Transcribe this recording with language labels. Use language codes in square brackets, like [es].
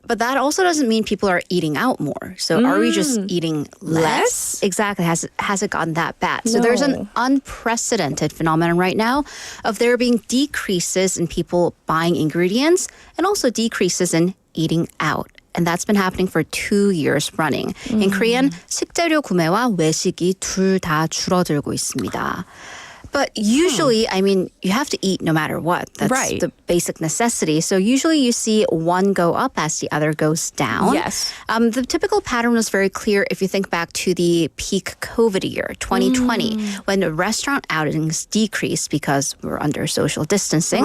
[en] But that also doesn't mean people are eating out more. So are we just eating less? Exactly. Has it gotten that bad? So there's an unprecedented phenomenon right now of there being decreases in people buying ingredients and also decreases in eating out. And that's been happening for 2 years running. [ko] In Korean, 식재료 구매와 외식이 둘 다 줄어들고 있습니다. [en] But usually, you have to eat no matter what. That's Right. the basic necessity. So usually you see one go up as the other goes down. Yes. The typical pattern was very clear if you think back to the peak COVID year, 2020, when the restaurant outings decreased because we were under social distancing.